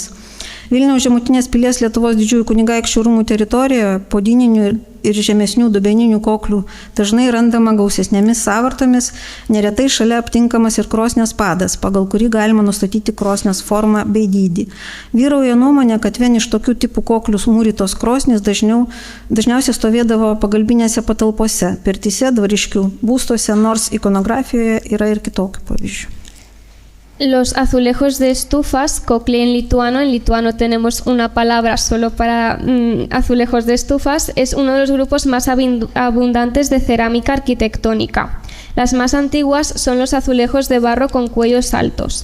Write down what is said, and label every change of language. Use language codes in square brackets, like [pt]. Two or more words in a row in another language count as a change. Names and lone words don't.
[lt] Vilniaus Žemutinės pilies Lietuvos didžiųjų kunigaikščių rūmų teritorijoje podininių ir ir žemesnių dubeninių koklių dažnai randama gausesnėmis sąvartomis, neretai šalia aptinkamas ir krosnės padas, pagal kurį galima nustatyti krosnės formą bei dydį. Vyrauja nuomonė, kad vien iš tokių tipų koklių mūrytos krosnės dažniausiai stovėdavo pagalbinėse patalpose, pirtyse, dvariškių būstuose, nors ikonografijoje yra ir kitokių pavyzdžių. [es] Los azulejos de estufas, kokli en lituano tenemos una palabra solo para azulejos de estufas, es uno de los grupos más abundantes de cerámica arquitectónica. Las más antiguas son los azulejos de barro con cuellos altos.